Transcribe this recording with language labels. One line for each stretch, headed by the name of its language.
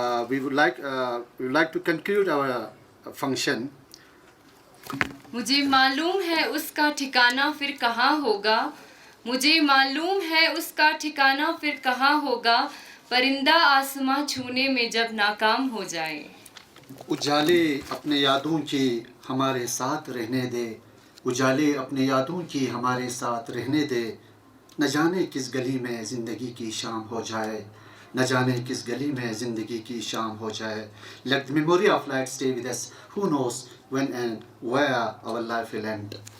English: We would like to conclude our function.
Urdu: مجھے معلوم ہے اس کا ٹھکانہ پھر کہاں ہوگا، مجھے معلوم ہے اس کا ٹھکانہ پھر کہاں ہوگا، پرندہ آسماں چھونے میں جب ناکام ہو جائے۔ اجالے اپنے یادوں کی ہمارے ساتھ رہنے دے، اجالے اپنے یادوں کی ہمارے ساتھ رہنے دے، نہ جانے کس گلی میں زندگی کی شام ہو جائے، نہ جانے کس گلی میں زندگی کی شام ہو جائے۔
English: Let the memory of light stay with us. Who knows when and where our life will end.